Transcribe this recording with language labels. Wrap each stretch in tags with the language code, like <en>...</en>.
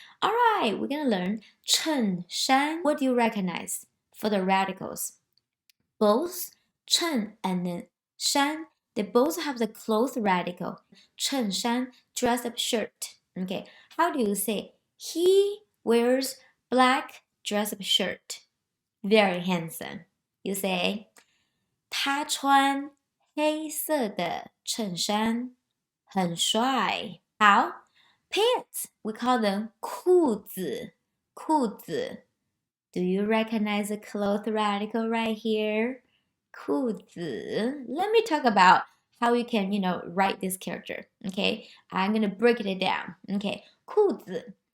<en>All right, we're gonna learn 衬衫.What do you recognize for the radicals? Both 衬 and then 衫, they both have the cloth radical. 衬衫, dress up shirt. Okay, how do you say? He wears black dress up shirt. Very handsome. You say,</en> <zh>他穿黑色的衬衫，很帅。</zh> <en>好 ，pants we call them 裤子，裤子。 Do you recognize the cloth radical right here?</en> <zh>裤子。</zh> <en>Let me talk about how you can, write this character. Okay, I'm gonna break it down. Okay, 裤子。</en>